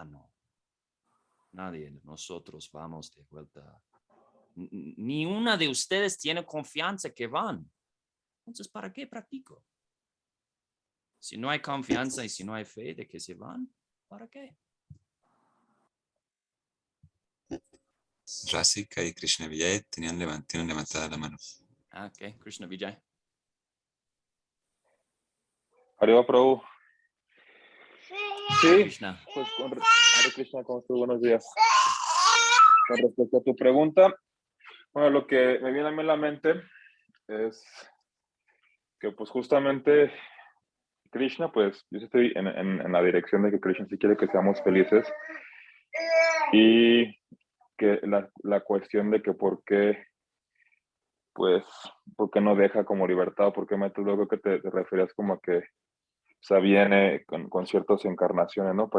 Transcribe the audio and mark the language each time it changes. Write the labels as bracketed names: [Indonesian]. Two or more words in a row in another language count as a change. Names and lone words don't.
[Spanish] Nadie de nosotros vamos de vuelta Ni una de ustedes tiene confianza que van. Entonces, ¿para qué practico? Si no hay confianza y si no hay fe de que se van, ¿para qué? Rasika y Krishna Vijay tienen levantada la mano. Ok, Krishna Vijay. [Sanskrit] Hare Prabhu. [Spanish] Sí, Krishna. pues [Sanskrit] Hare Krishna, [Spanish] ¿cómo estás? Buenos días. Con respecto a tu pregunta, bueno, lo que me viene a mí a la mente es que pues justamente Krishna, pues yo sí estoy en la dirección de que Krishna sí quiere que seamos felices y que la cuestión de que por qué, pues, por qué no deja como libertad o por qué mete luego que te referías como a que o sea, viene con ciertas encarnaciones, ¿no?